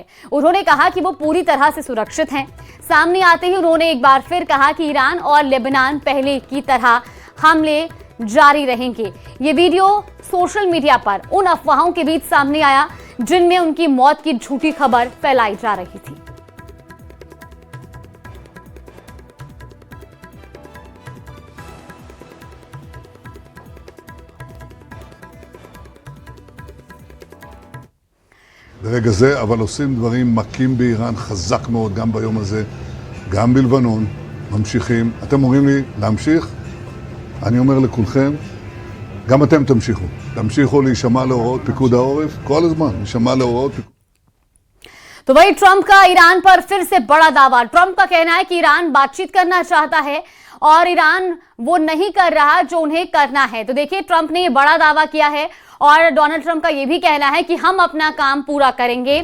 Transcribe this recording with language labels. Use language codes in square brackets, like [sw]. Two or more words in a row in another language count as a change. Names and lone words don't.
[hi] उन्होंने कहा कि वो पूरी तरह से सुरक्षित हैं। सामने आते ही उन्होंने एक बार फिर कहा कि ईरान और लेबनान पहले की तरह हमले जारी रहेंगे। ये वीडियो [en] social media [hi] पर उन अफवाहों के बीच सामने आया जिनमें उनकी मौत की झूठी खबर फैलाई जा रही थी। [he] ברגע זה, אבל עושים דברים מכים באיראן חזק מאוד, גם ביום הזה, גם בלבנון, ממשיכים. אתם אומרים לי להמשיך? אני אומר לכולכם, גם אתם תמשיכו. תמשיכו להישמע להוראות פיקוד העורף, כל הזמן, להישמע להוראות פיקוד. [hi] तो वही ट्रंप का ईरान पर फिर से बड़ा दावा। ट्रंप का कहना है कि ईरान बातचीत करना चाहता है और ईरान वो नहीं कर रहा जो उन्हें करना है। तो देखिए, ट्रंप ने ये बड़ा दावा किया है और डोनाल्ड ट्रंप का ये भी कहना है कि हम अपना काम पूरा करेंगे।